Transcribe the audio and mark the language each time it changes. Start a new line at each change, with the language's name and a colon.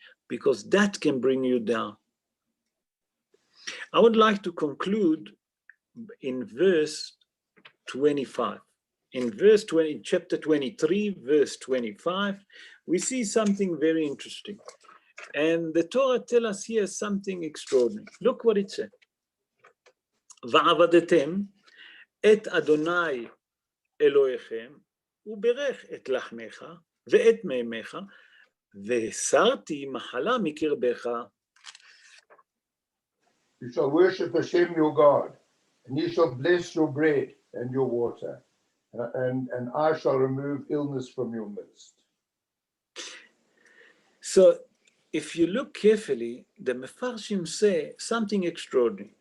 English: because that can bring you down. I would like to conclude in verse 25. In verse 20, chapter 23, verse 25, we see something very interesting. And the Torah tells us here something extraordinary. Look what it said.
Hebrew: ועבדתם את אדוני אלוהיכם, וברך את לחמך ואת מימיך, והסרתי מחלה מקרבך.
English: You shall worship Hashem your God, and he shall bless your bread and your water, and I shall remove illness from your midst. So, if you look carefully, the Mefarshim say something extraordinary.